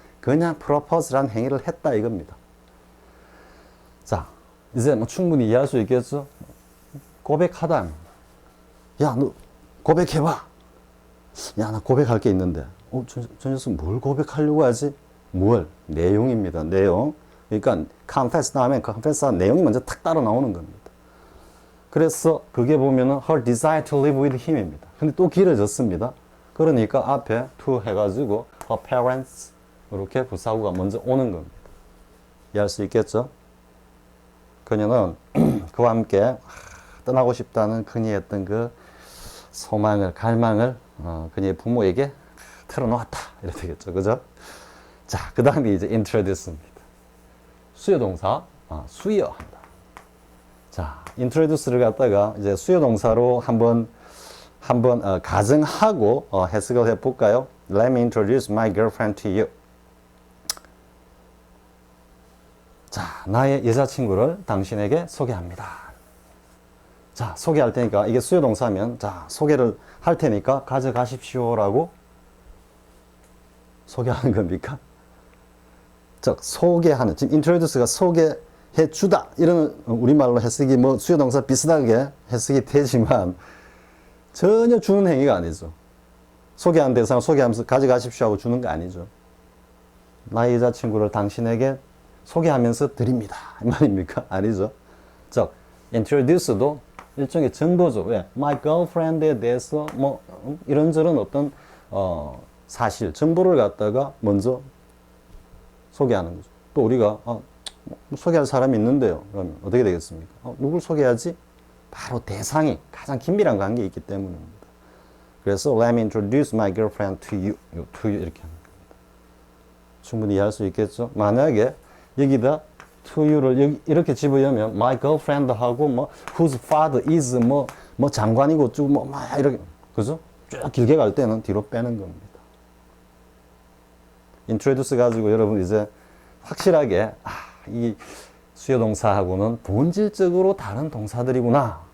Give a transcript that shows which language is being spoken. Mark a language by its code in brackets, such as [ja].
[ko] 그냥 propose라는 행위를 했다 이겁니다. 자, 이제 뭐 충분히 이해할 수 있겠죠? 고백하다. 야, 너 고백해봐. 야, 나 고백할 게 있는데. 저 녀석 뭘 고백하려고 하지? 뭘? 내용입니다. 내용. 그러니까 confess 다음에 confess한 내용이 먼저 탁 따라 나오는 겁니다. 그래서 그게 보면은 [en] her desire to live with him [ko] 입니다. 근데 또 길어졌습니다. 그러니까 앞에 to 해가지고 [en] her parents [ko] 이렇게 부사구가 먼저 오는 겁니다. 이해할 수 있겠죠? 그녀는 그와 함께 떠나고 싶다는 그녀의 어떤 그 소망을, 갈망을 그녀의 부모에게 털어놓았다. 이래 되겠죠. 그죠? 자, 그 다음에 이제 introduce입니다. 수요동사, 수여한다. 자, introduce를 갖다가 이제 수요동사로 한번 가정하고 해석을 해볼까요? [en] Let me introduce my girlfriend to you. [ko] 자, 나의 여자친구를 당신에게 소개합니다. 자, 소개할 테니까 이게 수요동사면 자, 소개를 할 테니까 가져가십시오라고 소개하는 겁니까? 즉, 소개하는, 지금 introduce가 소개해 주다 이런 우리말로 해석이 뭐 수요동사 비슷하게 해석이 되지만 전혀 주는 행위가 아니죠. 소개하는 대상을 소개하면서 가져가십시오 하고 주는 거 아니죠. 나의 여자친구를 당신에게 소개하면서 드립니다. 이 말입니까? 아니죠. 즉, introduce도 일종의 정보죠. 왜? [en] My girlfriend [ko] 에 대해서 뭐 이런저런 어떤 사실, 정보를 갖다가 먼저 소개하는 거죠. 또 우리가 소개할 사람이 있는데요. 그러면 어떻게 되겠습니까? 누굴 소개하지? 바로 대상이 가장 긴밀한 관계에 있기 때문입니다. 그래서 [en] let me introduce my girlfriend to you, [ko] 이렇게 하는 겁니다. 충분히 이해할 수 있겠죠? 만약에 여기다 [en] to you [ko] 를 여기 이렇게 집어넣으면 [en] my girlfriend [ko] 하고 뭐 [en] whose father is [ko] 뭐 장관이고 쭉 뭐 막 이렇게 그죠? 쭉 길게 갈 때는 뒤로 빼는 겁니다. introduce 가지고 여러분 이제 확실하게 이 수요 동사하고는 본질적으로 다른 동사들이구나.